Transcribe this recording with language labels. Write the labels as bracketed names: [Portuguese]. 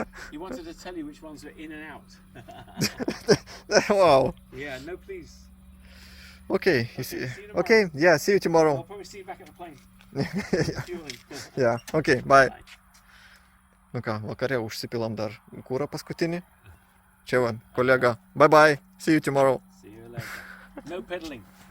[English] You wanted to tell you which ones are in and out. Wow. Yeah, no please. Okay, Okay, yeah, see you tomorrow. I'll probably see you back at the plane. Yeah, okay, bye. [Lithuanian] Nu ką, vakare užsipilam dar kūrą paskutinį. Čia va, kolega. [English] Bye bye, see you tomorrow. See you later. No pedaling.